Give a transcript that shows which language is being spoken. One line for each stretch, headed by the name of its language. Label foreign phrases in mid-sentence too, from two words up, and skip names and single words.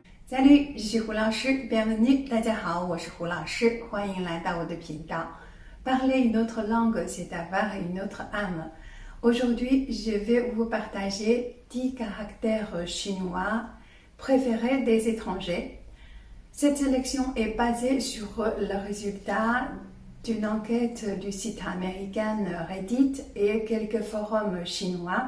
French: Salut, je suis 胡老师 bienvenue，
Chinese: 大家好，我是胡老师，欢迎来到我的频道。
French: Parler une autre langue, c'est avoir une autre âme. Aujourd'hui, je vais vous partager 10 caractères chinois préférés des étrangers. Cette sélection est basée sur le résultat d'une enquête du site américain Reddit et quelques forums chinois.